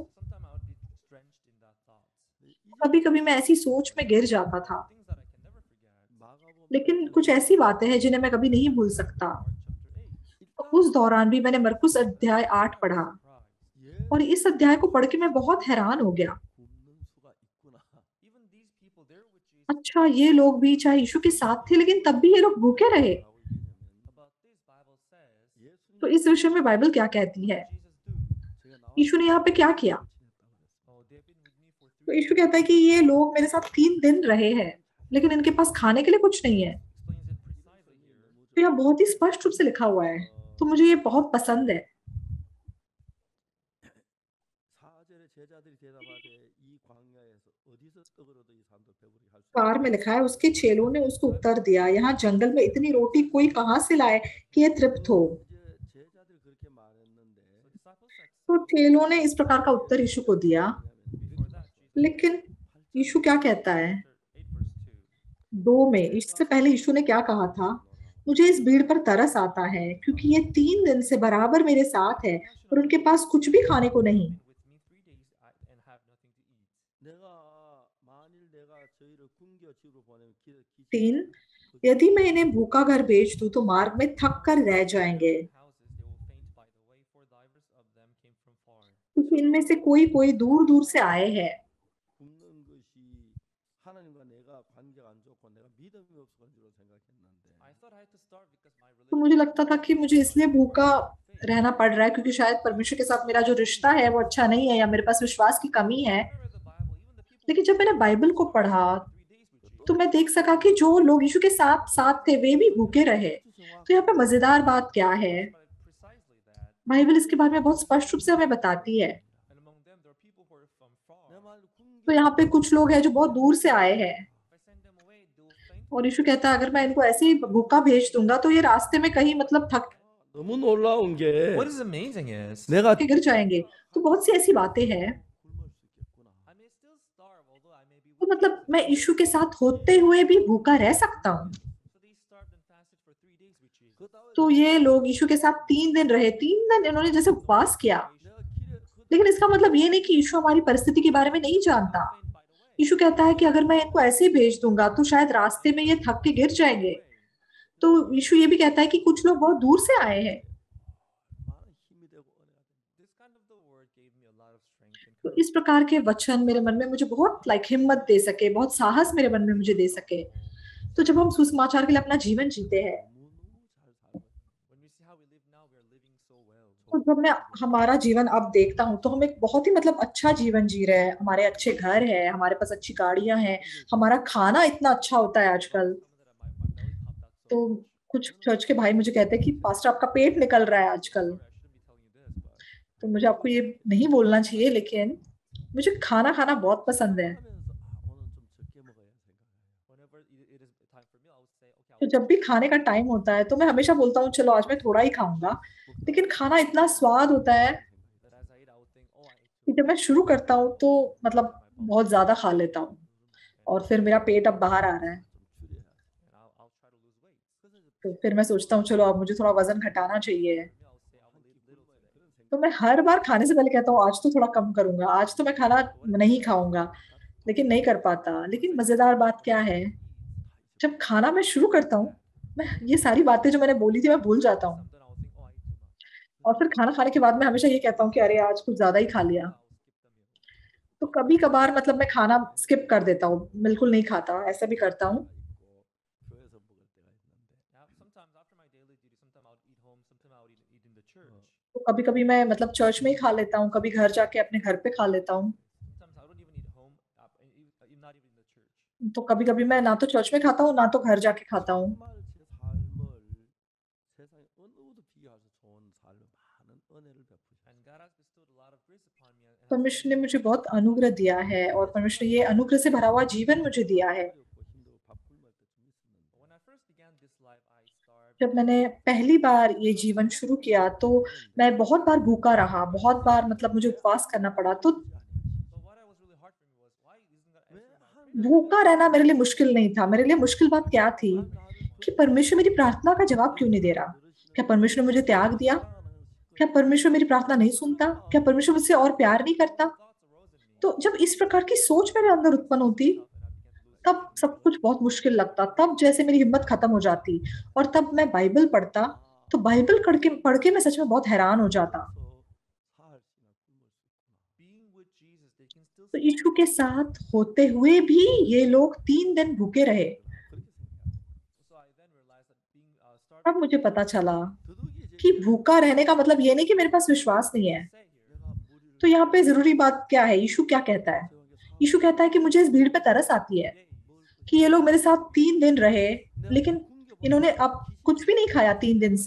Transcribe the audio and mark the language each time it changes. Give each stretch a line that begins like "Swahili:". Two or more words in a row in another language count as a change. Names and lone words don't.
English: sometime I would be drenched in that thought.
Hindi: कभी कभी मैं ऐसी सोच में गिर जाता था,
English: Things that I can never forget.
Hindi: लेकिन कुछ ऐसी बातें हैं जिन्हें मैं कभी नहीं भूल सकता।
English: Mark chapter 8.
Hindi: तो उस दौरान भी मैंने मरकुस अध्याय 8 पढ़ा, और इस अध्याय को पढ़ के मैं बहुत हैरान हो गया।
Korean: 굶는 수가 있구나.
English: Even these people, they're with Jesus.
Hindi: अच्छा, ये लोग भी चाहे यीशु के साथ थे, लेकिन तब भी ये लोग भूखे रहे।
English: About this
Hindi: तो इस विषय में बाइबल क्या कहती है? यीशु ने यहाँ पे क्या किया? तो यीशु कहता है कि ये लोग मेरे साथ 3 दिन रहे हैं, लेकिन इनके पास खाने के लिए कुछ नहीं है। तो यहाँ बहुत ही स्पष्ट रूप से लिखा हुआ है, तो मुझे ये बहुत पसंद है।
Korean: 4절에 제자들이 대답하되 이 광야에서 어디서 떡을 얻어 이 사람들 배부르게 할 수
Hindi: 4 में लिखा है, उसके चेलों ने उसको उत्तर दिया, यहाँ जंगल में इतनी रोटी कोई कहाँ से लाए कि ये तृप्त हो?
Korean: 이제 제자들이 그렇게 말했는데
Hindi: तो चेलों ने इस प्रकार का उत्तर यीशु को दिया, लेकिन यीशु क्या कहता है? 2 में, इससे पहले यीशु ने क्या कहा था? मुझे इस भीड़ पर तरस आता है क्योंकि ये 3 दिन से बराबर मेरे साथ है और उनके पास कुछ भी खाने को नहीं।
Korean: 내가 만일 내가 저희를 굶겨 집으로 보내면 3,
Hindi: यदि मैं इन्हें भूखा घर भेज दूं तो मार्ग में थक कर रह जाएंगे, क्योंकि इनमें से कोई कोई दूर दूर से आए हैं।
Korean: 굶는 것이 하나님과 내가 관계가 안 좋고 내가 믿음이 없어진 줄 생각했는데
Hindi: तो मुझे लगता था कि मुझे इसलिए भूखा रहना पड़ रहा है क्योंकि शायद परमेश्वर के साथ मेरा जो रिश्ता है वो अच्छा नहीं है या मेरे पास विश्वास की कमी है। लेकिन जब मैंने बाइबल को पढ़ा तो मैं देख सका कि जो लोग यीशु के साथ साथ थे वे भी भूखे रहे। तो यहाँ पे मजेदार बात क्या है? बाइबल इसके बारे में बहुत स्पष्ट रूप से हमें बताती है। तो यहाँ पे कुछ लोग हैं जो बहुत दूर से आए हैं और यीशु कहता है अगर मैं इनको ऐसे ही भूखा भेज दूंगा तो ये रास्ते में कहीं मतलब थक
Korean: 너무 놀라운 게
English: What is amazing is
Korean: 내가
Hindi: के गिर जाएंगे। तो बहुत सी ऐसी बातें हैं।
Korean: 굶을 수 있겠구나.
English: I may still starve, although I may be
Hindi: तो मतलब मैं यीशु के साथ होते हुए भी भूखा रह सकता हूँ।
English: So they starved and fasted for 3 days with Jesus.
Korean: 그 다음에
Hindi: तो ये लोग यीशु के साथ 3 दिन रहे, 3 दिन इन्होंने जैसे उपवास किया।
Korean: 내가 길에
Hindi: लेकिन इसका मतलब ये नहीं कि यीशु हमारी परिस्थिति के बारे में नहीं जानता। यीशु कहता है कि अगर मैं इनको ऐसे ही भेज दूंगा तो शायद रास्ते में ये थक के गिर जाएंगे। तो यीशु ये भी कहता है कि कुछ लोग बहुत दूर से आए हैं।
Korean: 많은 힘이 되고 은혜가 됩니다.
English: This kind of the word gave me a lot of strength and
Hindi: तो इस प्रकार के वचन मेरे मन में मुझे बहुत हिम्मत दे सके, बहुत साहस मेरे मन में मुझे दे सके। तो जब हम सुसमाचार के लिए अपना जीवन जीते हैं
English: when we see how we live now, we are living so well.
Hindi: तो जब मैं हमारा जीवन अब देखता हूँ तो हम एक बहुत ही अच्छा जीवन जी रहे हैं। हमारे अच्छे घर है, हमारे पास अच्छी गाड़ियां हैं, हमारा खाना इतना अच्छा होता है आजकल।
English: Some of that my belly popped out so
Hindi: तो कुछ चर्च के भाई मुझे कहते हैं कि पास्टर आपका पेट निकल रहा है आजकल।
English: I shouldn't be telling you this, but
Hindi: तो मुझे आपको ये नहीं बोलना चाहिए, लेकिन मुझे खाना खाना बहुत पसंद है।
Korean: 하면서 오늘 좀 적게 먹어야 생각해요.
English: whenever it is time for me, I would say, okay,
Hindi: तो जब भी खाने का टाइम होता है तो मैं हमेशा बोलता हूँ चलो आज मैं थोड़ा ही खाऊंगा, लेकिन खाना इतना स्वाद होता है
English: that as I eat, I would think, oh, I ate
Hindi: कि जब मैं शुरू करता हूँ तो मतलब बहुत ज्यादा खा लेता हूँ और फिर मेरा पेट अब बाहर आ रहा है।
Korean: 좀 줄여야.
English: and I'll try to lose weight.
Korean: 그래서 이제
Hindi: तो फिर मैं सोचता हूँ चलो अब मुझे थोड़ा वजन घटाना चाहिए।
English: Me, I would say I will eat little today.
Korean: 그런 생각.
Hindi: तो मैं हर बार खाने से पहले कहता हूँ आज तो थोड़ा कम करूंगा, आज तो मैं खाना नहीं खाऊंगा, लेकिन नहीं कर पाता। लेकिन मजेदार बात क्या है, जब खाना मैं शुरू करता हूँ मैं ये सारी बातें जो मैंने बोली थी मैं भूल जाता हूँ
English: Something I would think, oh, I ate too much.
Hindi: और फिर खाना खाने के बाद मैं हमेशा ये कहता हूँ कि अरे आज कुछ ज्यादा ही खा लिया।
English: I'll skip the meal.
Hindi: तो कभी कभार मतलब मैं खाना स्किप कर देता हूँ, बिल्कुल नहीं खाता, ऐसा भी करता हूँ।
Korean: 있고 교회에서 먹을 때가 있는데
English: Now, sometimes after my daily duty, sometimes I would eat home, sometimes I would eat in the church.
Hindi: तो कभी कभी मैं मतलब चर्च में ही खा लेता हूँ, कभी घर जाके अपने घर पे खा लेता हूँ।
English: Sometimes I don't even eat home, not even in the church.
Hindi: तो कभी कभी मैं ना तो चर्च में खाता हूँ ना तो घर जाके खाता हूँ।
Korean: 정말 제 삶을 세상에 어느 누구도 비교할 수 좋은 삶을 많은 은혜를 베푸셨어요.
English: And God has bestowed a lot of grace upon me. And has
Hindi: परमेश्वर ने मुझे बहुत अनुग्रह दिया है और परमेश्वर ने ये अनुग्रह से भरा हुआ जीवन मुझे दिया है।
Korean: 어렵고 힘들고 밥 굶을 때 좀 있었는데
English: when I first began this life, I starved.
Hindi: जब मैंने पहली बार ये जीवन शुरू किया तो मैं बहुत बार भूखा रहा, बहुत बार मतलब मुझे उपवास करना पड़ा। तो
English: But what was really hard for me was, why isn't God
Korean: 왜
English: answering my
Korean: 하나님
English: prayer?
Hindi: भूखा रहना मेरे लिए मुश्किल नहीं था। मेरे लिए मुश्किल बात क्या थी कि परमेश्वर मेरी प्रार्थना का जवाब क्यों नहीं दे रहा? क्या परमेश्वर ने मुझे त्याग दिया? क्या परमेश्वर मेरी प्रार्थना नहीं सुनता? क्या परमेश्वर मुझसे और प्यार नहीं करता?
English: Thoughts arose in me.
Hindi: तो जब इस प्रकार की सोच मेरे अंदर उत्पन्न होती
English: And I began to lose
Hindi: तब सब कुछ बहुत मुश्किल लगता, तब जैसे मेरी हिम्मत खत्म हो जाती और तब मैं बाइबल पढ़ता तो बाइबल पढ़ के मैं सच में बहुत हैरान हो जाता।
Korean: 살 수나 굶을 수 있구나.
English: being with Jesus, they can still
Hindi: तो
English: survive.
Hindi: यीशु के साथ होते हुए भी ये लोग 3 दिन भूखे रहे।
Korean: 그렇게 생각해요.
English: So I then realized that being starved
Hindi: तब मुझे पता चला
Korean: 더욱이
Hindi: कि भूखा रहने का मतलब ये नहीं कि मेरे पास विश्वास नहीं है। तो यहाँ पे जरूरी बात क्या है, यीशु क्या कहता है? यीशु कहता है कि मुझे इस भीड़ पे तरस आती है कि ये लोग मेरे साथ 3 दिन रहे, लेकिन इन्होंने अब कुछ भी नहीं खाया 3 दिन से।